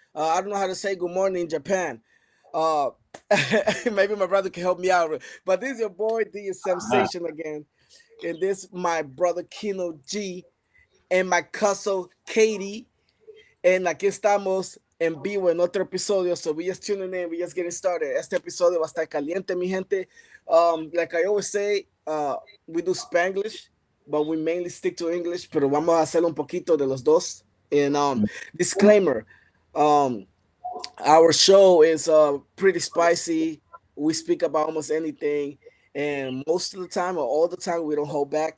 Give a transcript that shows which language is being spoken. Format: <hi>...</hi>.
<en>I don't know how to say good morning in Japan. Uh, maybe my brother can help me out. But this is your boy, the Ah, Samsation again. And this my brother KHINO G and my cousin Katie.</en> <es>And aquí estamos en vivo en otro episodio.</es> <en>So we just tuning in, we just getting started.</en> <es>Este episodio va a estar caliente, mi gente.</es> <en>Like I always say, we do Spanglish, but we mainly stick to English.</en> <es>Pero vamos a hacer un poquito de los dos.</es> <en>And disclaimer, um, our show is pretty spicy. We speak about almost anything, and most of the time or all the time we don't hold back.</en>